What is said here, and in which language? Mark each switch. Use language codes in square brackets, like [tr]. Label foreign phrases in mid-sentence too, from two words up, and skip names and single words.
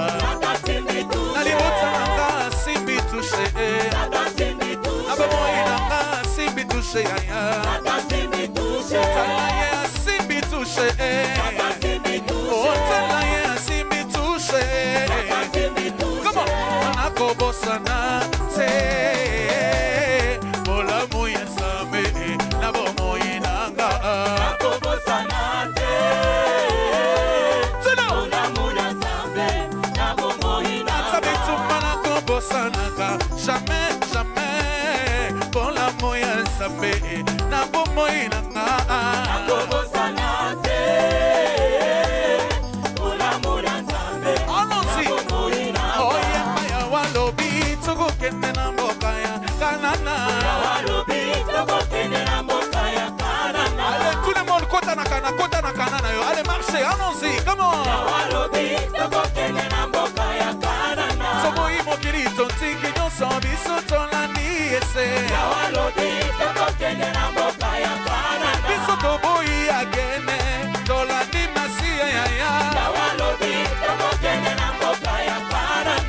[ln] Satan simbi touche. Nali otana simbi touche. Satan simbi touche. Abamoyi nanga simbi touche ya ya. Satan simbi touche. Otana ye simbi touche. Satan simbi touche. Otana ye simbi touche. Satan simbi touche. [en] Come on, [ln] anakobosana te. Bola muye same na bomoyi nanga. Nakobosana te. Tino. Olamuya nzambe. Nabomoyi nanga. Sabi tumana kobosanaka. [fr] Jamais, jamais. [ln] Bola muye same na bomoyi nanga. Nakobosana te. Olamuya nzambe. [fr] Allons-y. [ln] Nabomoyi nanga. Oye maya walobi tukukende na mboka ya Kanana. Walobi tokokende na mboka ya Kanana. [fr] Allez, tout le monde, [ln] kota na Kanana yo. [fr] Allez, marchez, allons-y, [en] come on. [ln] Walobi tokokende na mboka ya Kanana. Soboyi mokili tontiki nyonso biso tolandi ese. Walobi tokokende na mboka ya Kanana. Biso toboyi agene tolandi masiya ya ya. Walobi tokokende na mboka ya Kanana.